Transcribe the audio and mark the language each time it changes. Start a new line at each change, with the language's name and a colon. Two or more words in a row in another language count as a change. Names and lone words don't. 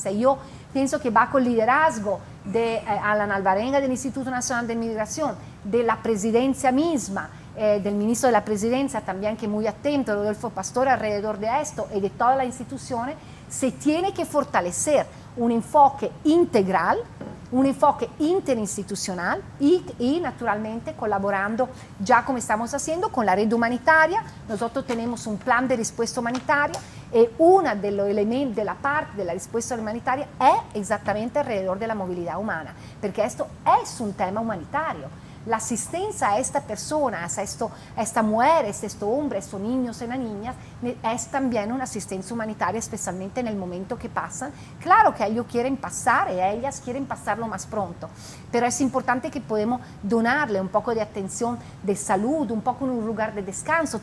Spanish: Yo pienso que va con el liderazgo de Alan Alvarenga del Instituto Nacional de Migración, de la presidencia misma, del ministro de la presidencia también, que es muy atento, Rodolfo Pastor, alrededor de esto, y de todas las instituciones. Se tiene que fortalecer un enfoque integral, un enfoque interinstitucional y naturalmente colaborando, ya como estamos haciendo, con la red humanitaria. Nosotros tenemos un plan de respuesta humanitaria
Italian: E una degli elementi della parte della risposta umanitaria è esattamente alrededor della movilità umana, perché questo è un tema umanitario.
Spanish: La asistencia a esta persona, a esta mujer, a este hombre, a estos niños y niñas, es también una asistencia humanitaria, especialmente en el momento que pasan. Claro que ellos quieren pasar y ellas quieren pasarlo más pronto, pero es importante que podemos donarle un poco de atención, de salud, un poco en un lugar de descanso.